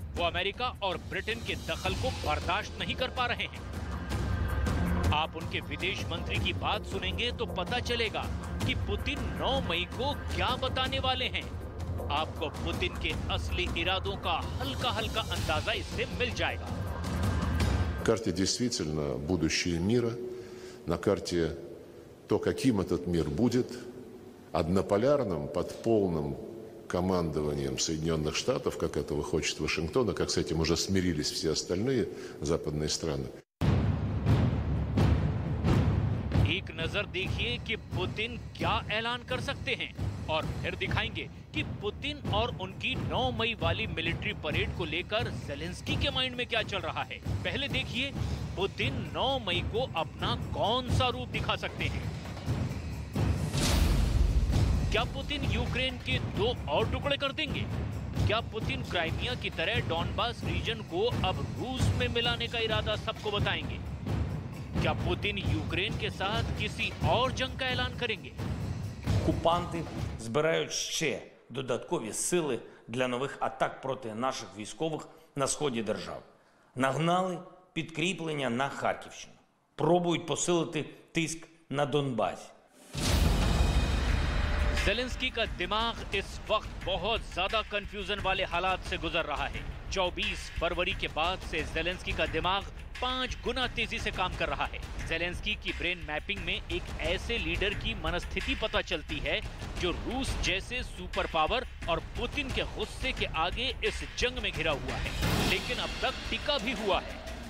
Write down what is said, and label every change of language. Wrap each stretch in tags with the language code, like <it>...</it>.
<hi>वो अमेरिका और ब्रिटेन के दखल को बर्दाश्त नहीं कर पा रहे हैं। आप उनके विदेश मंत्री की बात सुनेंगे तो पता चलेगा कि पुतिन 9 मई को क्या बताने वाले हैं। आपको पुतिन के असली इरादों का हल्का-हल्का अंदाजा इससे मिल जाएगा।</hi> <ru>карте действительно будущее мира, на карте то, каким этот мир будет, однополярным, под полным командованием Соединенных Штатов, как этого хочет Вашингтон, и как с этим уже смирились все остальные западные страны.</ru> <hi>एक नजर देखिए कि पुतिन क्या ऐलान कर सकते हैं और फिर दिखाएंगे कि पुतिन और उनकी 9 मई वाली मिलिट्री परेड को लेकर ज़ेलेंस्की के माइंड में क्या चल रहा है। पहले देखिए पुतिन 9 मई को अपना कौन सा रूप दिखा सकते हैं। क्या पुतिन यूक्रेन के 2 और टुकड़े कर देंगे? क्या पुतिन क्राइमिया की तरह डॉनबास रीजन को अब रूस में मिलाने का इरादा सबको बताएंगे? क्या पुतिन यूक्रेन के साथ किसी और जंग का ऐलान करेंगे?</hi> <uk>окупанти збирають ще додаткові сили для нових атак проти наших військових на сході держави. Нагнали підкріплення на Харківщину. Пробують посилити тиск</uk> <ru>на Донбассе.</ru> <hi>ज़ेलेंस्की का दिमाग इस वक्त बहुत ज्यादा कंफ्यूजन वाले हालात से गुजर रहा है। 24 फरवरी के बाद से ज़ेलेंस्की का दिमाग 5 गुना तेजी से काम कर रहा है। ज़ेलेंस्की की ब्रेन मैपिंग में एक ऐसे लीडर की मनस्थिति पता चलती है जो रूस जैसे सुपर पावर और पुतिन के गुस्से के आगे इस जंग में घिरा हुआ है, लेकिन अब तक टिका भी हुआ है।</hi>